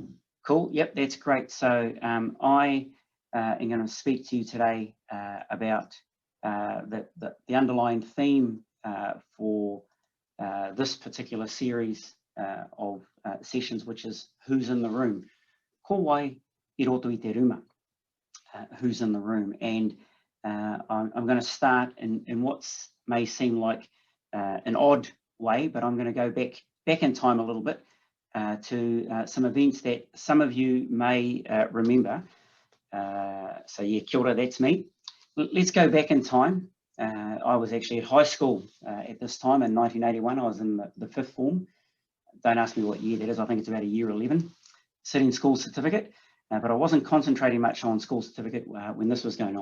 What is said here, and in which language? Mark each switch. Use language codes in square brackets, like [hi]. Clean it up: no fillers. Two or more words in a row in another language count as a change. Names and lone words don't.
[en] Cool, yep, that's great. So I am going to speak to you today about the underlying theme for this particular series of sessions, which is who's in the room. [mi] Ko wai I roto I te ruma, [en] who's in the room. And I'm going to start in what may seem like an odd way, but I'm going to go back in time a little bit to some events that some of you may remember. So yeah, [mi] kia ora, [en] that's me. Let's go back in time. I was actually at high school at this time in 1981. I was in the fifth form. Don't ask me what year that is. I think it's about a year 11, sitting school certificate. But I wasn't concentrating much on school certificate when this was going on.